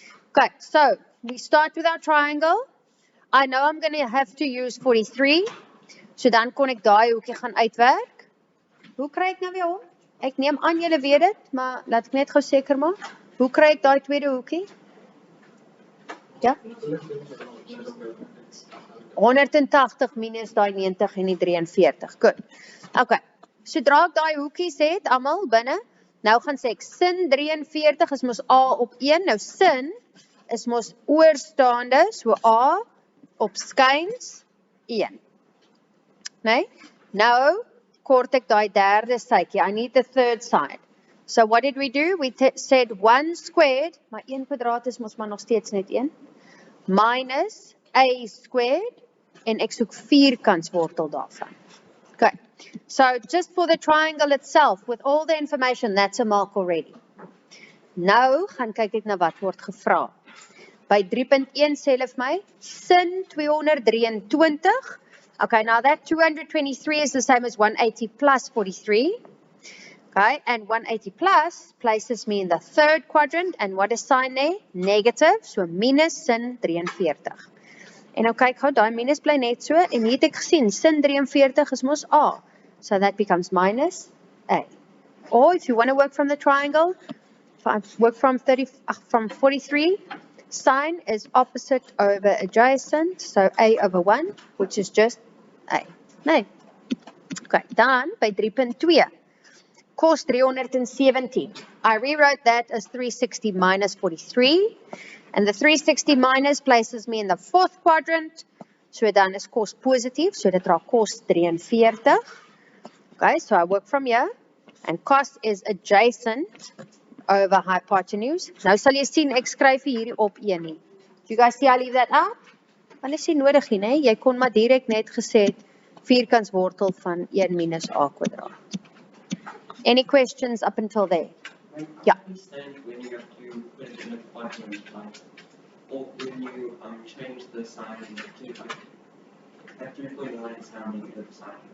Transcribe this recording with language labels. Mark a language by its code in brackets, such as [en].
[en] Okay, so we start with our triangle. I know I'm going to have to use 43. [af] So dan kon ek daai hoekie gaan uitwerk. Hoe kry ek nou weer hom? Ek neem aan julle weet dit, maar laat ek net gou seker maak. Hoe kry ek daai tweede hoekie? Ja? 180 minus daai 90 en die 43. Goed. Okay. Sodra ek daai hoekies het, almal binne, nou gaan sê ek sin 43 is mos A op 1. Nou sin is mos oorstaande, so A op skyns 1. Nee? Nou kort ek daai derde sytjie. [en] I need the third side. So what did we do? We said 1 squared, [af] maar 1 kwadraat is mos maar nog steeds net 1, [en] minus A squared, [af] en ek soek vierkantswortel daarvan. [en] Okay, so just for the triangle itself, with all the information, that's a mark already. [af] Nou gaan kyk ek na wat word gevra. By 3.1 sê hulle vir my, sin 223. [en] Okay, now that 223 is the same as 180 plus 43. Okay, and 180 plus places me in the third quadrant, and what is sign there? Negative, so minus sin 43. [af] En nou kyk gou, daai minus bly net so, en hier het ek gesien, sin 43 is mos A, [en] so that becomes minus A. Or if you want to work from the triangle, work from 43, sign is opposite over adjacent, so A over 1, which is just A. [af] Nee. Okay, dan by 3.2. Cos 370. [en] I rewrote that as 360 minus 43. And the 360 minus places me in the fourth quadrant. [af] So dan is cos positief. So dit raak cos 43. [en] Okay, so I work from here. And cos is adjacent over hypotenuse. [af] Nou sal jy sien, ek skryf hierdie op 1 nie. [en] Do you guys see I leave that out? [af] Want is nie nodig nie, nee? Jy kon maar direk net gesê het, vierkantswortel van 1 minus A kwadraat. [en] Any questions up until there? Yeah. Understand when you have to put it in a quadrant, like, or when you change the sign to that 3.9 is now negative sign.